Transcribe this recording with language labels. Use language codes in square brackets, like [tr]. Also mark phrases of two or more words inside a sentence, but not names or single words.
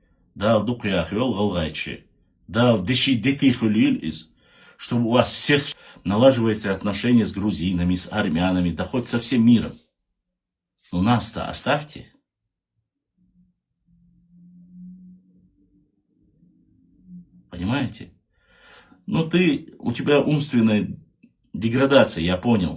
[ru] да, [ce] дукях вел галгайчи, да, деши детих из, [ru] чтобы у вас всех налаживаете отношения с грузинами, с армянами, да хоть со всем миром. Но нас-то оставьте. Понимаете? Ну, у тебя умственная деградация, я понял.